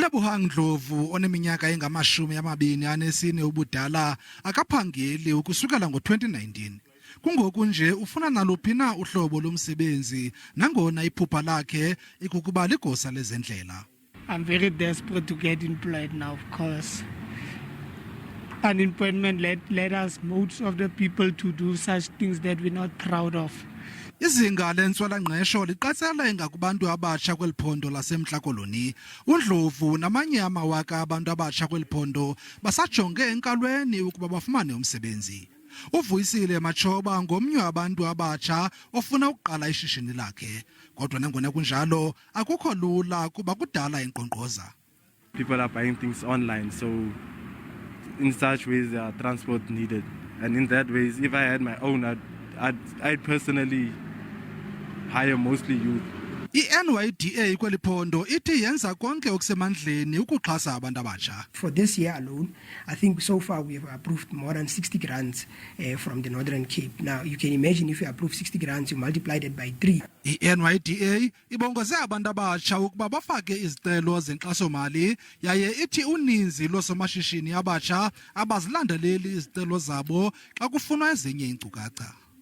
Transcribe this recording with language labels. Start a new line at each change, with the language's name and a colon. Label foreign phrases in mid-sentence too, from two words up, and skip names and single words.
Xhosa: uLebuhang Ndlovu oneminyaka engama-24 ubudala akaphangeli ukusukela ngo-2019. Kungoku nje ufuna naluphi na uhlobo lomsebenzi nangona iphupha lakhe ikukuba ligosa lezendlela.
English: I'm very desperate to get employed now, of course. Unemployment led us, most of the people, to do such things that we're not proud of.
Xhosa: Izinga lentswela-ngqesho liqatsela ingakubantu abatsha kweli phondo laseMntla Koloni. uNdlovu namanye amawaka abantu abatsha kweli phondo basajonge enkalweni ukuba bafumane umsebenzi. Uvuyisile Matshoba ngomnye wabantu abatsha ofuna ukuqala ishishini lakhe. Kodwa nangona kunjalo akukho lula kuba kudala inkqonkqoza.
English: People are buying things online, so in such ways there are transport needed. And in that ways, if I had my own, I'd personally hire mostly youth.
Xhosa: I-NYDA kweli phondo ithi yenza konke okusemandleni ukuxhasa abantu abatsha.
English: For this year alone, I think so far we have approved more than 60 grants from the Northern Cape. Now, you can imagine if you approve 60 grants, you multiply that by 3.
Xhosa: I-NYDA ibongoze abantu abatsha ukuba bafake izicelo zenkxaso-mali yaye ithi uninzi loosomashishini abatsha abazilandeleli izicelo zabo xa kufunwa ezinye iinkcukacha.